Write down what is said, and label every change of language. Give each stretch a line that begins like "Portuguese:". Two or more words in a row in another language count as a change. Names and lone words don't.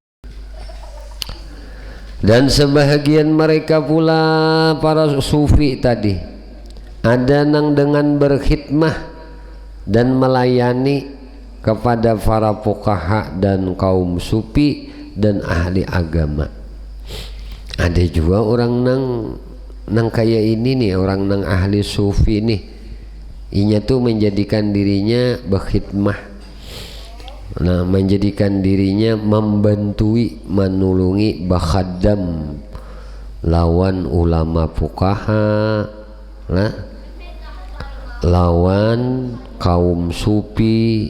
Indonesian: Dan sebahagian mereka pula para sufi tadi, ada nang dengan berkhidmah dan melayani kepada para fuqaha dan kaum sufi dan ahli agama.
Banjar: Ada juga orang nang kayak ini nih, orang nang ahli sufi nih, inya tuh menjadikan dirinya berkhidmah, nah menjadikan dirinya membantui, menulungi, bakhadam lawan ulama fuqaha, nah lawan kaum sufi.